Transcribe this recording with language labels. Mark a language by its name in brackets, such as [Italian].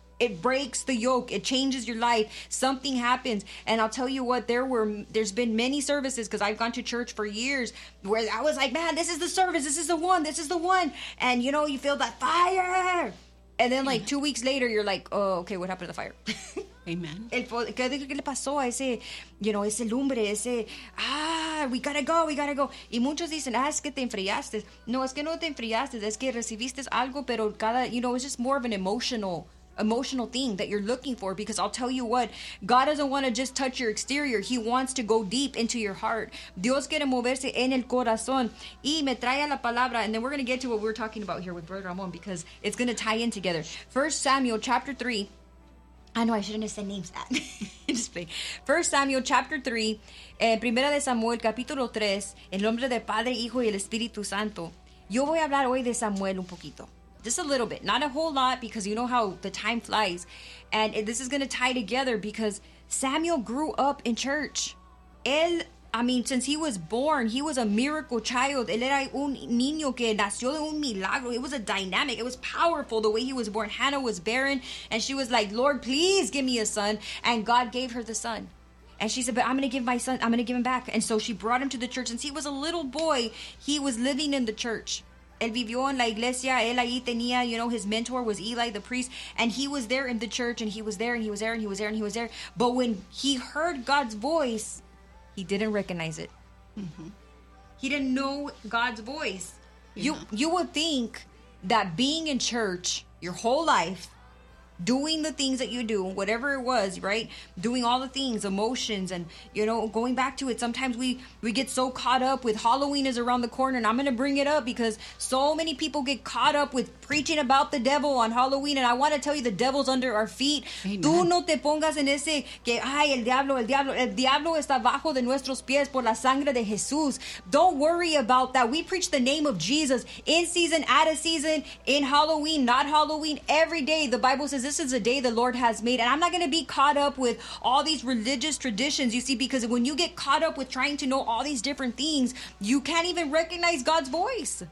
[English] It breaks the yoke. It changes your life. Something happens. And I'll tell you what, there's been many services, because I've gone to church for years, where I was like, man, this is the service, this is the one. And you know, you feel that fire. And then, like, 2 weeks later, you're like, oh, okay, what happened to the fire? Amen. [Spanish] ¿Qué le pasó a ese, you know, ese lumbre, ese, [English] we gotta go. [Spanish] Y muchos dicen, es que te enfriaste. No, es que no te enfriaste, es que recibiste algo, pero cada, [English] you know, it's just more of an emotional thing that you're looking for. Because I'll tell you what, God doesn't want to just touch your exterior. He wants to go deep into your heart. [Spanish] Dios quiere moverse en el corazón. Y me trae a la palabra. [English] And then we're going to get to what we're talking about here with Brother Ramon, because it's going to tie in together. 1 Samuel chapter 3. I know I shouldn't have said names that. Just play. 1 Samuel chapter 3. [Spanish] Primera de Samuel capítulo 3. En nombre del Padre, Hijo y el Espíritu Santo. Yo voy a hablar hoy de Samuel un poquito. [English] Just a little bit, not a whole lot, because you know how the time flies. And this is going to tie together because Samuel grew up in church. Since he was born, he was a miracle child. Él era un niño que nació de un milagro. It was a dynamic. It was powerful the way he was born. Hannah was barren and she was like, Lord, please give me a son. And God gave her the son. And she said, but I'm going to give him back. And so she brought him to the church. Since he was a little boy, he was living in the church. [Spanish] Él vivió en la iglesia, él ahí tenía, [English] you know, his mentor was Eli, the priest, and he was there in the church, and he was there, and he was there, and he was there, and he was there. But when he heard God's voice, he didn't recognize it. Mm-hmm. He didn't know God's voice. Yeah. You would think that being in church your whole life, doing the things that you do, whatever it was, right? Doing all the things, emotions, and, you know, going back to it. Sometimes we get so caught up with Halloween is around the corner. And I'm going to bring it up because so many people get caught up with preaching about the devil on Halloween. And I want to tell you, the devil's under our feet. Amen. [Spanish] Tú no te pongas en ese que, ay, el diablo está bajo de nuestros pies por la sangre de Jesús. [English] Don't worry about that. We preach the name of Jesus in season, out of season, in Halloween, not Halloween. Every day, the Bible says, this is a day the Lord has made, and I'm not going to be caught up with all these religious traditions, you see, because when you get caught up with trying to know all these different things, you can't even recognize God's voice.